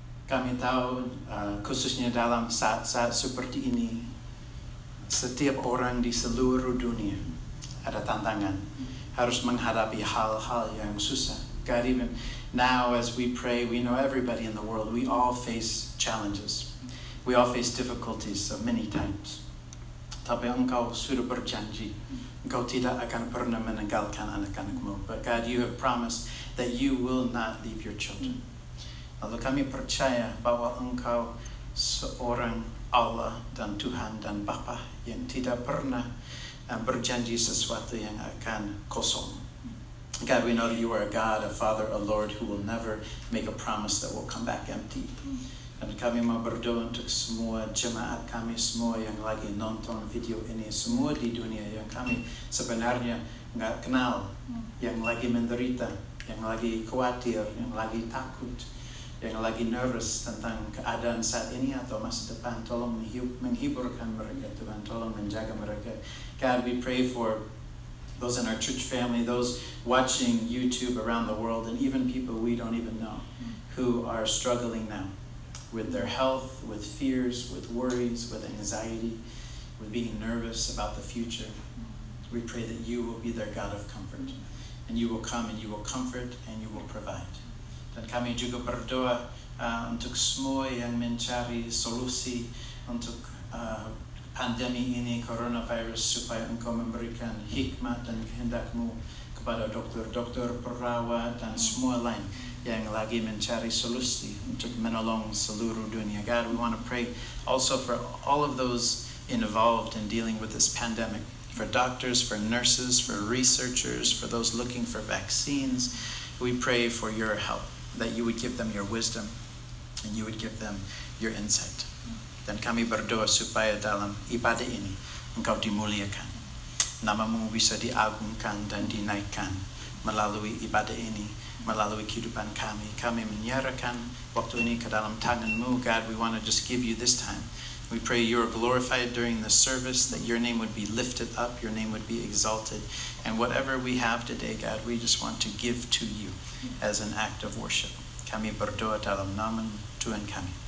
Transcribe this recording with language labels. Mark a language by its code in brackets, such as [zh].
[id] Kami tahu khususnya dalam saat-saat seperti ini, setiap orang di seluruh dunia ada tantangan, harus menghadapi hal-hal yang susah. [en] God, even now as we pray, we know everybody in the world, we all face challenges. We all face difficulties so many times. [id] Tapi Engkau sudah berjanji, Engkau tidak akan pernah meninggalkan anak-anak-Mu. [en] But God, you have promised that you will not leave your children. [id] Lalu kami percaya bahwa Engkau seorang Allah dan Tuhan dan Bapa yang tidak pernah berjanji sesuatu yang akan kosong. [en] God, we know that you are a God, a Father, a Lord who will never make a promise that will come back empty. [id] Dan kami mau berdoa untuk semua jemaat kami, semua yang lagi nonton video ini, semua di dunia yang kami sebenarnya nggak kenal, yang lagi menderita, yang lagi khawatir, yang lagi takut, yang lagi nervous tentang keadaan saat ini atau masa depan. Tolong menghiburkan mereka, Tuhan. Tolong menjaga mereka. [en] God, we pray for those in our church family, those watching YouTube around the world, and even people we don't even know who are struggling now with their health, with fears, with worries, with anxiety, with being nervous about the future. We pray that you will be their God of comfort, and you will come and you will comfort and you will provide. [id] Dan kami juga berdoa untuk semua yang mencari solusi untuk pandemi ini, coronavirus, supaya Engkau memberikan hikmat dan kehendak-Mu kepada dokter-dokter, perawat, dan semua lain yang lagi mencari solusi untuk menolong seluruh dunia. [en] God, we want to pray also for all of those involved in dealing with this pandemic, for doctors, for nurses, for researchers, for those looking for vaccines. We pray for your help. that you would give them your wisdom and you would give them your insight. [id] Dan kami berdoa supaya dalam ibadah ini Engkau dimuliakan. Namamu bisa diagungkan dan dinaikkan melalui ibadah ini, melalui kehidupan kami. Kami menyerahkan waktu ini ke dalam tangan-Mu, God. [en] We want to just give you this time. We pray you are glorified during the service, that your name would be lifted up, your name would be exalted. And whatever we have today, God, we just want to give to you as an act of worship. [id] Kami berdoa dalam nama Tuhan kami.